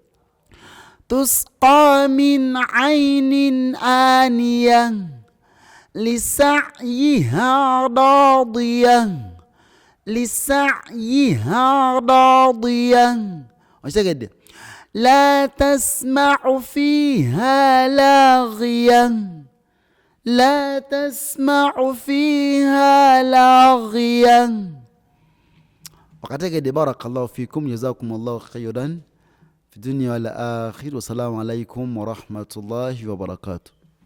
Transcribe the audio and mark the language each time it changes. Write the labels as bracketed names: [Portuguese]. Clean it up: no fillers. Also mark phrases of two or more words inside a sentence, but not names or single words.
[Arabic] تسقى من عين آنية لسعيها راضية. Okitegedde? لا تسمع فيها لاغية. وقتك بارك الله فيكم جزاكم الله خيرا في الدنيا والآخرة والسلام عليكم ورحمة الله وبركاته.